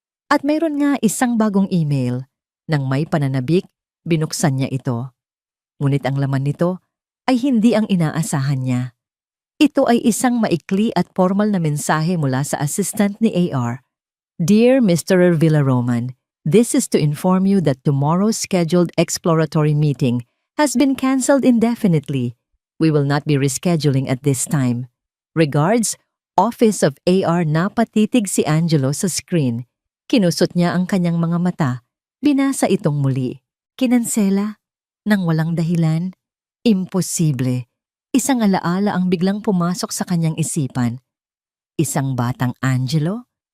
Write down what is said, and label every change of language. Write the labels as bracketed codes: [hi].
[tl] At mayroon nga isang bagong email. Nang may pananabik, binuksan niya ito. Ngunit ang laman nito ay hindi ang inaasahan niya. Ito ay isang maikli at formal na mensahe mula sa assistant ni AR. [en] Dear Mr. Villaroman, this is to inform you that tomorrow's scheduled exploratory meeting has been cancelled indefinitely. We will not be rescheduling at this time. Regards, Office of AR. [tl] Napatitig si Angelo sa screen. Kinusot niya ang kanyang mga mata. Binasa itong muli. Kinansela? Nang walang dahilan? Imposible. Isang alaala ang biglang pumasok sa kanyang isipan. Isang batang Angelo?